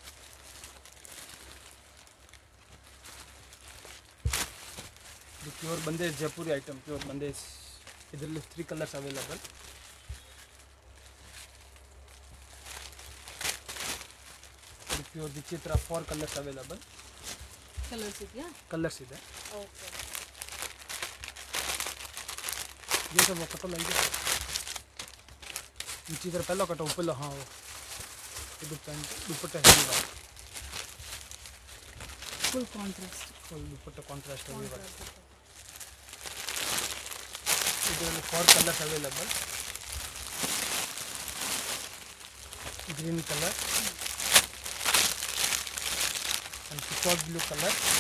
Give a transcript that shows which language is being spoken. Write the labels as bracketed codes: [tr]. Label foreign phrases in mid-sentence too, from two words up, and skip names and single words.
[kn] ಇದು ಪ್ಯೂರ್ ಬಂದೇಜ್ ಜೈಪುರಿ ಐಟಮ್. ಪ್ಯೂರ್ ಬಂದೇಜ್. ಇದರಲ್ಲಿ 3 [en] colours available. [kn] ಇದು ಪ್ಯೂರ್ ವಿಚಿತ್ರ 4 [en] colours available. [kn] ಕಲರ್ಸ್ ಇದೆಯಾ? ಕಲರ್ಸ್ ಇದೆ. ಓಕೆ, [hi] ये सब कटो लाइए नीचे इधर पहला कटो ऊपर लो. हाँ, [en] ಇದು pant dupatta heavy work. full contrast. full dupatta contrast heavy work. ಇದರಲ್ಲಿ 4 colours available. green colour and peacock blue colour.